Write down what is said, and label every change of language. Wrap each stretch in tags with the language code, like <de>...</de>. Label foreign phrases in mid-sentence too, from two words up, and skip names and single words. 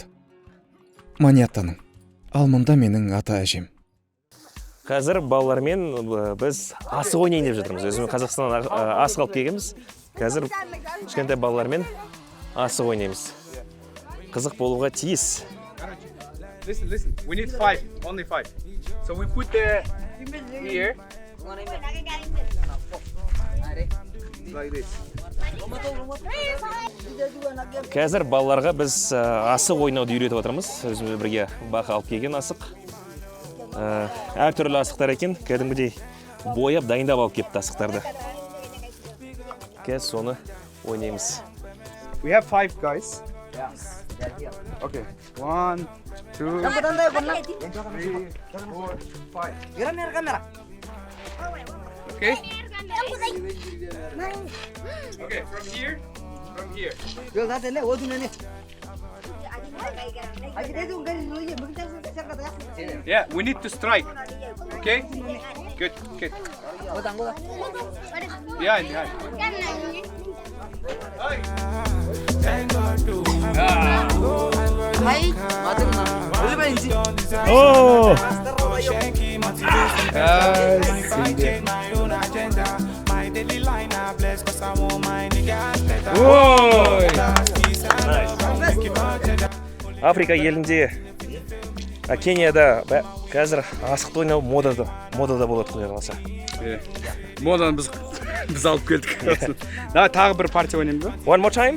<kk>Манияттаның. Ал мұнда менің ата әжем. Қазір балалармен біз асық ойнайын деп жатырмыз. Өзіміз Қазақстаннан асық алып келгенбіз. Қазір кішкентай балалармен асық ойнаймыз. Қызық болуға тиіс.</kk> <en>Listen. We need 5. Only 5. So we put the here like this.</en> <kk>Қазір балаларға біз асық ойнауды үйретіп отырмыз. Өзіміз бірге бақа алып келген асық. Әртүрлі асықтар екен. Кәдімгідей бояп дайындап алып келіпті асықтарды. Қазір соны ойнаймыз.</kk> <en>We have 5 guys. Okay. 1, 2, 3, 4, 5. Kamera. Okay. Okay, from here. Yo date ne, odun ne. Yeah, we need to strike. Okay? Good. Behind. Mai, matın lan. Öyle ben inci. Oh!</en> <kk>Африка елінде, Кенияда қазір асықты ойнау модада болады құдай қаласа. Моданы біз алып келдік. Давай тағы бір партия ойнаймыз ба?</kk> <en>One more time?</en>